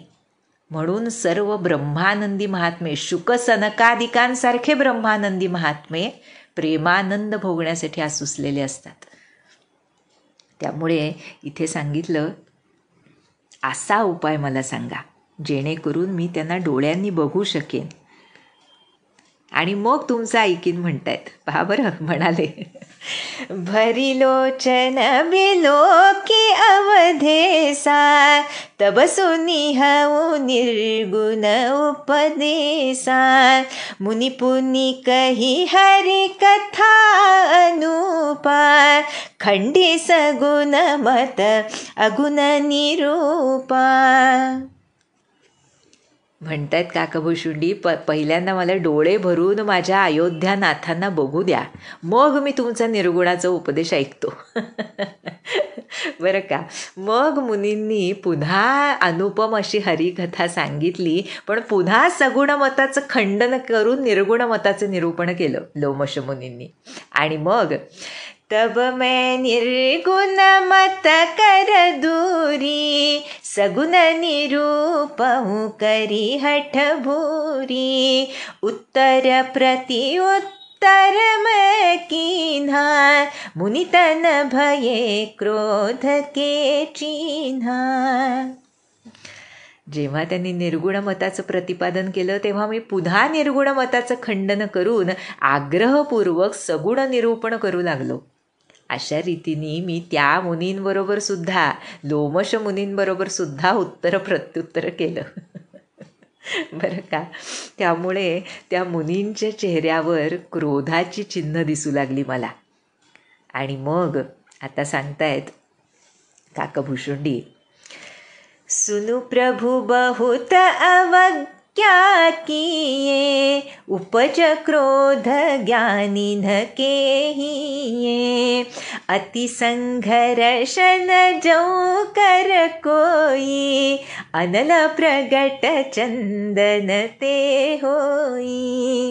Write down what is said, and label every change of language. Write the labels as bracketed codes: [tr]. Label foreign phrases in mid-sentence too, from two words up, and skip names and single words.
[mr] म्हणून सर्व ब्रह्मानंदी महात्मे, शुक सनकादिकांसारखे ब्रह्मानंदी महात्मे प्रेमानंद भोगण्यासाठी आसुसलेले असतात. त्यामुळे इथे सांगितलं, असा उपाय मला सांगा जेणेकरून मी त्यांना डोळ्यांनी बघू शकेन आणि मग तुमचं ऐकीन म्हणतायत. पहा बरं, म्हणाले, [awa] भरी लोचन बिलोकी अवधेसा, तब सुनी हऊ निर्गुण उपदेसा, मुनि पुनि कही हरि कथा अनुपा, खंडी सगुण मत अगुण निरूपा. [mr] म्हणतायत काकाभूषुंडी, पहिल्यांदा मला डोळे भरून माझ्या अयोध्यानाथांना बघू द्या, मग मी तुमचा निर्गुणाचा उपदेश ऐकतो. बरं का. मग मुनींनी पुन्हा अनुपम अशी हरिकथा सांगितली, पण पुन्हा सगुण मताचं खंडन करून निर्गुण मताचं निरूपण केलं लोमश मुनींनी. आणि मग [awa] तब मैं निर्गुण मत कर दूरी, सगुण निरूपहु करी हठ भूरी, उत्तर प्रति उत्तर मैं कीन्हा, मुनि तन भये क्रोध के चिन्हा. [mr] जेव्हा त्यांनी निर्गुण मताचं प्रतिपादन केलं तेव्हा मी पुन्हा निर्गुण मताचं खंडन करून आग्रहपूर्वक सगुण निरूपण करू लागलो. अशा रीतीने मी त्या मुनींबरोबर सुद्धा, लोमश मुनींबरोबर सुद्धा उत्तर प्रत्युत्तर केलं. बरं का. त्यामुळे त्या मुनींच्या चेहऱ्यावर क्रोधाची चिन्ह दिसू लागली मला. आणि मग आता सांगतायत काकभूषुंडी, [awa] सुनु प्रभु बहुत अवज्ञा किए, उपज क्रोध ज्ञानिन केहिए, अति संघर्षण जो कर कोई, अनल प्रगट चंदन ते होई.